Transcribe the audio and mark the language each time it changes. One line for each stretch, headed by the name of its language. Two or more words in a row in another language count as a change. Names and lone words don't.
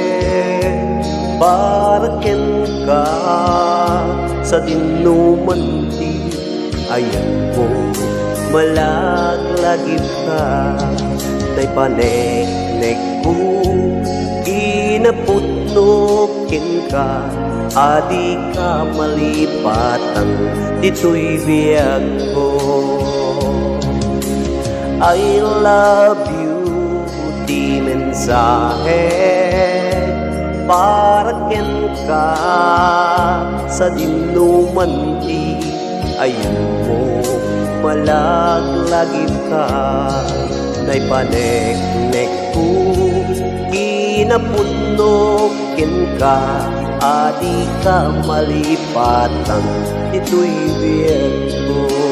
Iloko: para ken ka sa dinuman ti ayan mo malaglagip ka tay panek-nek ko inaputno ken ka adi ka malipatan dito'y biyag ko.
English: I love you,
Iloko: di mensahe para ken ka sa dinuman ti ayun mo malaglagip ka nay panek-nek ko kinapudno ken ka adi ka malipatan ito'y biyag ko.